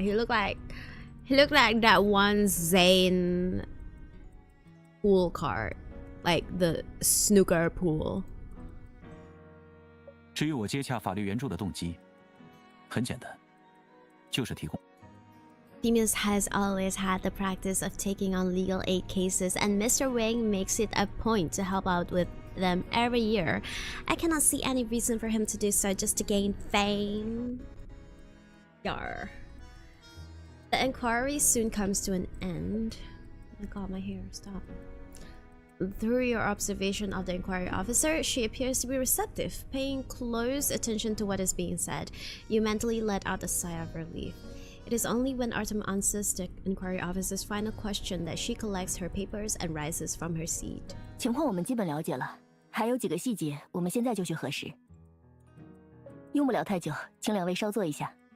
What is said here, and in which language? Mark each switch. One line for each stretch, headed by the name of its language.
English: He look like that one Zane pool card, like the snooker pool.
Chinese: 至于我接洽法律援助的动机，很简单，就是提供。
English: Demus has always had the practice of taking on legal aid cases, and Mr. Wang makes it a point to help out with them every year. I cannot see any reason for him to do so just to gain fame. Yar. The inquiry soon comes to an end. Oh my god, my hair, stop. Through your observation of the inquiry officer, she appears to be receptive, paying close attention to what is being said. You mentally let out a sigh of relief. It is only when Artem answers the inquiry officer's final question that she collects her papers and rises from her seat.
Chinese: 情况我们基本了解了，还有几个细节，我们现在就去核实。用不了太久，请两位稍坐一下。